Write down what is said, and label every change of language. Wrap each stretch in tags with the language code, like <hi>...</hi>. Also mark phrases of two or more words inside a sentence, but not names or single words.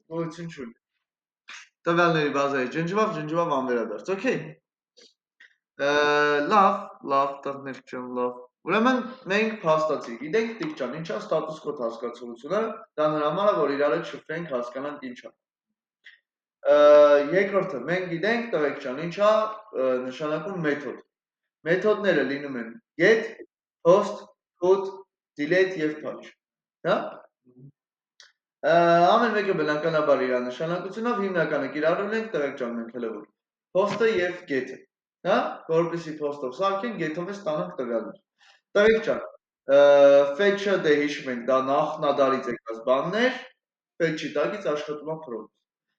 <hy>Գոյություն չունի։ Տվյալների բազայից ջնջվավ անվերադարձ, okay։ Լավ, տղներ ջան, լավ։ Ուրեմն մենք փաստացի, գիտենք տիկ ջան, ինչա</hy> <en>status code</en> <hy>հասկացողությունը, դա նրա համար է, որ իրար հետ շփվենք, հասկանանք ինչա։ Երկրորդը, մենք գիտենք, տղեկ ջան, ինչա նշանակում մեթոդ։ Մեթոդները լինում են</hy> <en>get, post, put, delete</en> <hy>եւ patch։ Հա? Ամեն մեկը բնականաբար իր նշանակությունով հիմնականը կիրառում ենք տղեկ ջան մենք հələ որ post-ը եւ get-ը։ Հա, որպեսզի post-ով սարքենք, get-ով ստանանք տվյալներ։ Տղեկ ջան, fetch-ը դե հիշում ենք, դա նախնադարից եկած բաններ, fetch-ի տակից աշխատում է prompt։</hy>